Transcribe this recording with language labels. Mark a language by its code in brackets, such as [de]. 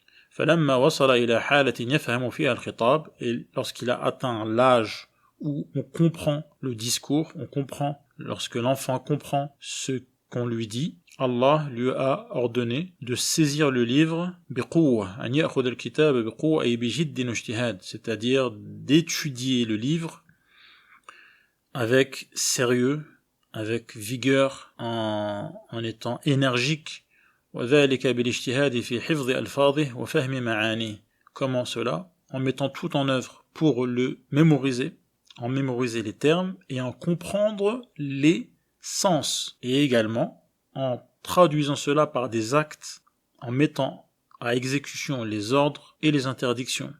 [ar] فلما وصل إلى حالة يفهم فيها الخطاب, [fr] et lorsqu'il a atteint l'âge où on comprend le discours, on comprend, lorsque l'enfant comprend ce qu'on lui dit, Allah lui a ordonné de saisir le livre biquwwa, [ar] أن يأخذ الكتاب بقوة أي بجد واجتهاد, [fr] c'est-à-dire d'étudier le livre avec sérieux, avec vigueur, en étant énergique. [ar] وذلك بالاجتهاد في حفظ ألفاظه وفهم معانيه. [fr] Comment cela? En mettant tout en œuvre pour le mémoriser, en mémoriser les termes et en comprendre les sens, et également en traduisant cela par des actes, en mettant à exécution les ordres et les interdictions.